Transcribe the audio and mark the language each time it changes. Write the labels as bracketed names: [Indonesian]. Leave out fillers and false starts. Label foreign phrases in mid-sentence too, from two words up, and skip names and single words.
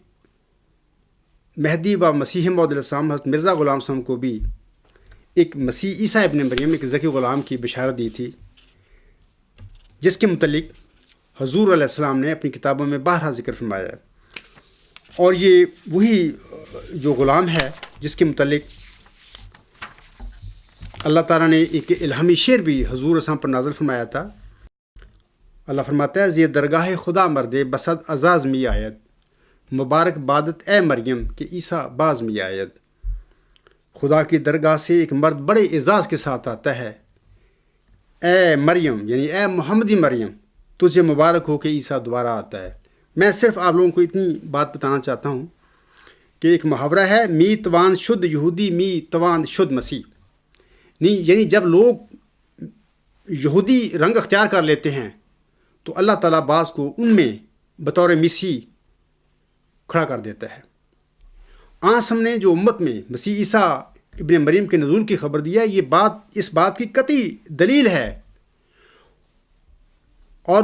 [Urdu] مہدی و مسیح موعود [Arabic] علیہ السلام [Urdu] حضرت مرزا غلام صاحب کو بھی ایک مسیح عیسیٰ ابن مریم، ایک ذکی غلام کی بشارت دی تھی، جس کے متعلق حضور علیہ السلام نے اپنی کتابوں میں بارہا ذکر فرمایا ہے۔ اور یہ وہی جو غلام ہے جس کے متعلق اللہ تعالیٰ نے ایک الہامی شعر بھی حضور اسلام پر نازل فرمایا تھا۔ اللہ فرماتا ہے، [Persian] یہ درگاہ خدا مردے بسد اعزاز می آید، مبارک بادت اے مریم کہ عیسیٰ باز می آید۔ [Urdu] خدا کی درگاہ سے ایک مرد بڑے اعزاز کے ساتھ آتا ہے، اے مریم یعنی اے محمدی مریم تجھے مبارک ہو کہ عیسیٰ دوبارہ آتا ہے۔ میں صرف آپ لوگوں کو اتنی بات بتانا چاہتا ہوں کہ ایک محاورہ ہے، [Persian] می توان شد یہودی می توان شد مسیح، [Urdu] نہیں یعنی جب لوگ یہودی رنگ اختیار کر لیتے ہیں تو اللہ تعالیٰ بعض کو ان میں بطور مسیح کھڑا کر دیتا ہے۔ آج ہم نے جو امت میں مسیح عیسیٰ ابن مریم کے نزول کی خبر دیا، یہ بات اس بات کی قطعی دلیل ہے، اور